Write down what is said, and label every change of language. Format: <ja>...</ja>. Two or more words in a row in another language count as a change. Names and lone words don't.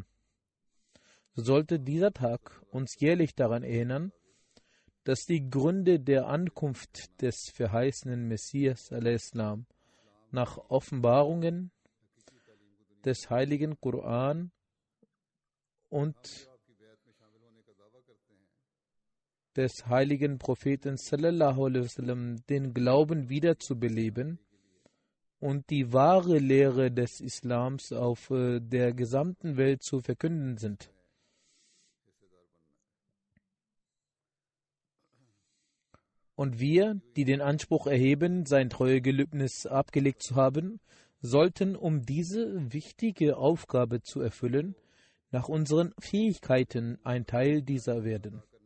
<de>So sollte dieser Tag uns jährlich daran erinnern, dass die Gründe der Ankunft des verheißenen Messias al-Islam nach Offenbarungen des heiligen Koran und des heiligen Propheten</de> <ar>صلى الله عليه وسلم</ar> <de>den Glauben wiederzubeleben und die wahre Lehre des Islams auf der gesamten Welt zu verkünden sind. Und wir, die den Anspruch erheben, sein Treuegelübnis abgelegt zu haben, sollten, um diese wichtige Aufgabe zu erfüllen, nach unseren Fähigkeiten ein Teil dieser werden.</de>